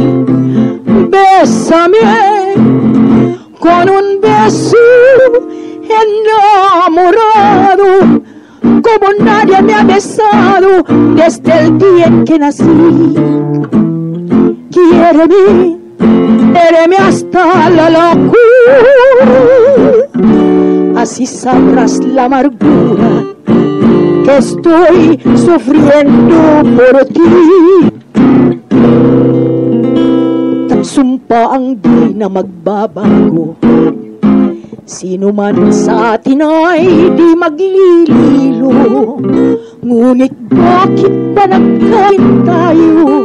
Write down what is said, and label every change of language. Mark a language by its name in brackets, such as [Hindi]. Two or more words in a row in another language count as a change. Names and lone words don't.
[Spanish] Bésame con un beso enamorado, como nadie me ha besado desde el día en que nací. Quiéreme, quiéreme hasta la locura, así sabrás la amargura que estoy sufriendo por ti. [Filipino] Sumpa ang di na magbabago, sino man sa atin ay di maglililo. Ngunit bakit ba nagkain tayo?